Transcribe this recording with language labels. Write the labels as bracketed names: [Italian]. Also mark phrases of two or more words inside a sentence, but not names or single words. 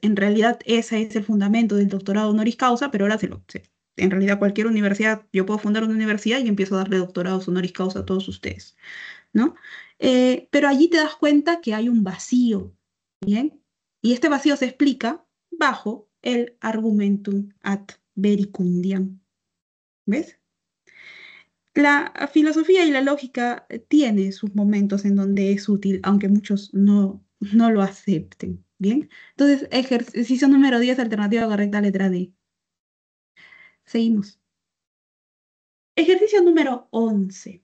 [Spanish] En realidad ese es el fundamento del doctorado [Latin] honoris causa, [Spanish] pero ahora en realidad cualquier universidad, yo puedo fundar una universidad y empiezo a darle doctorados [Latin] honoris causa [Spanish] a todos ustedes, ¿no? Pero allí te das cuenta que hay un vacío, ¿bien? Y este vacío se explica bajo el [Latin] argumentum ad vericundiam, [Spanish] ¿ves? La filosofía y la lógica tiene sus momentos en donde es útil, aunque muchos no lo acepten. Bien, entonces ejercicio número 10, alternativa correcta, letra D. Seguimos. Ejercicio número 11.